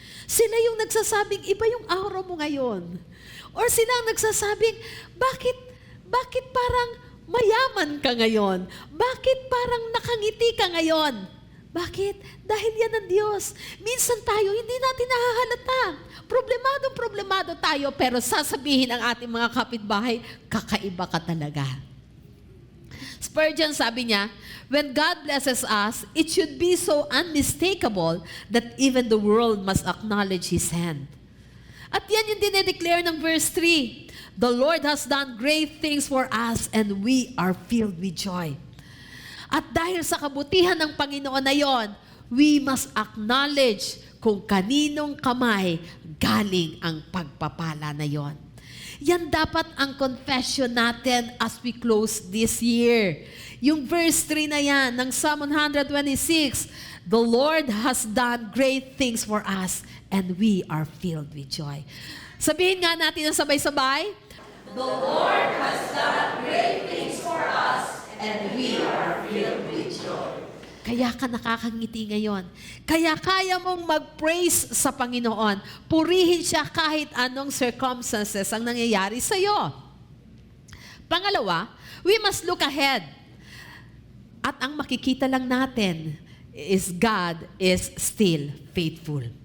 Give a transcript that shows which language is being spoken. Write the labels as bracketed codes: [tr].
[tl] Sila yung nagsasabing, iba yung aura mo ngayon. Or sila ang nagsasabing, bakit parang mayaman ka ngayon? Bakit parang nakangiti ka ngayon? Bakit? Dahil yan ang Diyos. Minsan tayo, hindi natin nahahalata. Problemado tayo, pero sasabihin ang ating mga kapitbahay, kakaiba ka talaga. [en] Spurgeon [tl] sabi niya, [en] "When God blesses us, it should be so unmistakable that even the world must acknowledge His hand." [tl] At yan yung dinedeclare ng verse 3. [en] "The Lord has done great things for us and we are filled with joy." [tl] At dahil sa kabutihan ng Panginoon na yon, [en] we must acknowledge [tl] kung kaninong kamay galing ang pagpapala na yon. Yan dapat ang confession natin [en] as we close this year. [tl] Yung verse 3 na yan ng Psalm 126, [en] "The Lord has done great things for us and we are filled with joy." [tl] Sabihin nga natin ang sabay-sabay, [en] "The Lord has done great things for us and we are filled with joy." [tl] Kaya ka nakakangiti ngayon. Kaya kaya mong mag-praise sa Panginoon. Purihin siya kahit anong circumstances ang nangyayari sa iyo. Pangalawa, [en] we must look ahead. [tl] At ang makikita lang natin [en] is God is still faithful.